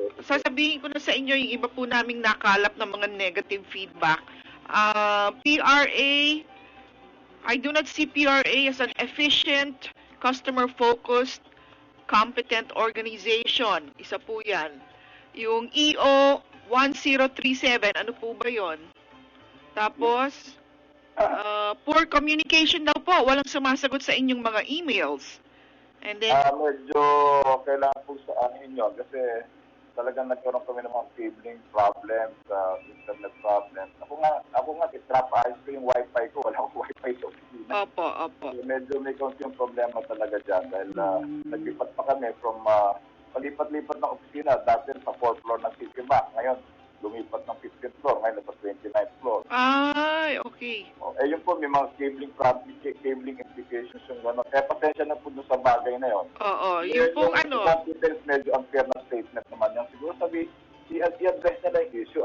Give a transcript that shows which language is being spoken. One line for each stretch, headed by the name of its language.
Filipino: Sasabihin ko na sa inyo yung iba po naming nakalap ng mga negative feedback.
English: PRA, I do not see PRA as an efficient, customer-focused, competent organization.
Filipino: Isa po yan. Yung EO 1037, ano po ba yon? Tapos, poor communication daw po. Walang sumasagot sa inyong mga emails.
English: And then,
Filipino: medyo kailangan po sa inyo kasi talagang nagkaroon kami ng mga cabling problems, internet problems. Ako nga, trap ayos ko yung wifi ko. Wala akong wifi sa opisina. Opo. So, medyo may konti yung problema talaga dyan dahil naglipat pa kami from palipat-lipat ng opisina. Dati sa 4th floor ng City Bank. Ngayon, lumipat ng 15th floor. Ngayon, nasa 29th floor. Ay, okay. Yun po, may mga cabling implications yung gano'n. Kaya pasensya na po doon sa bagay na yun. Yung pong ano. Yung details, medyo unfair na statement naman yan. Siguro i-address nila yung issue.